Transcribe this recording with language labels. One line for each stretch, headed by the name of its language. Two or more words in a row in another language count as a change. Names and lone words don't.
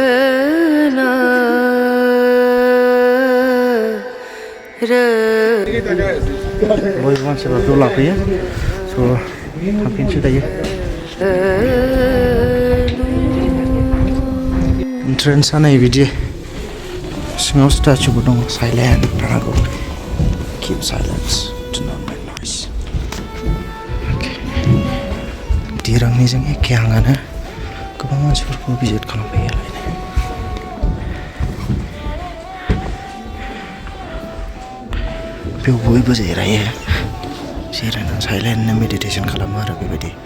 Bodo: बयबो मानसिफ्रा ज' लाफैयो. स' थांफिनसै दायो. एन्ट्रेन्सआ नै बिदि सिङाव स्टेचुबो दङ. साइलेन्ट थानांगौ.
English: Keep silence. Do not make noise.
Bodo: Okay. दिरांनिजों एखे हाङानो गोबां मानसिफोरखौ भिजिट खालामफैयो आरो बेयाव बयबो जिरायो जिरायना साइलेन्टनो मेडिटेसन खालामो आरो बेबायदि